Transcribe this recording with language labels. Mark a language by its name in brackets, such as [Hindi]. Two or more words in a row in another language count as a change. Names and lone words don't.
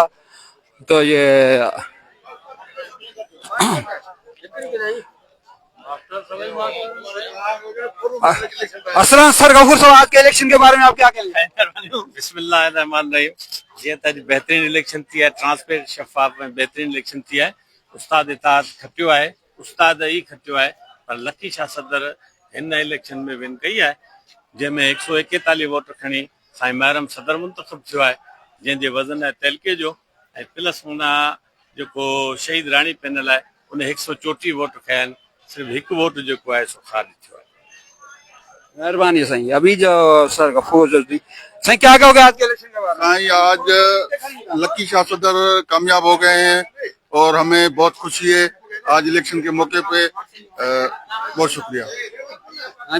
[Urdu] تو یہ اصلاً سر غفور صاحب، آج کے الیکشن کے بارے میں آپ کیا کہیں گے? بسم‌اللہ‌الرحمن‌الرحیم۔ یہ تو بہترین الیکشن تھی ہے، ٹرانسپیرنٹ شفاف میں بہترین الیکشن تھی ہے. [Sindhi] उस्ताद इताद खटियो है, उस्ताद ही खटियो है, पर लकी शाह सदर इन इलेक्शन में विन कई है, जंहिंमें 141 वोट खणी साईं महरम सदर मुंतखब थियो है, जंहिंजे वज़न है तेलके जो ऐं प्लस हुन जेको शहीद राणी पैनल है उन 134 वोट खया आहिनि। सिर्फ़ हिकु वोट जेको आहे सो ख़ारिज थियो है। मेहरबानी साईं। [Urdu] ابھی جو سر غفور جلدی سائیں کیا کہو گے آج کے الیکشن کے بارے میں? سائیں آج لکی شاہ صدر کامیاب ہو گئے ہیں اور ہمیں بہت خوشی ہے آج الیکشن کے موقعے پے. بہت شکریہ.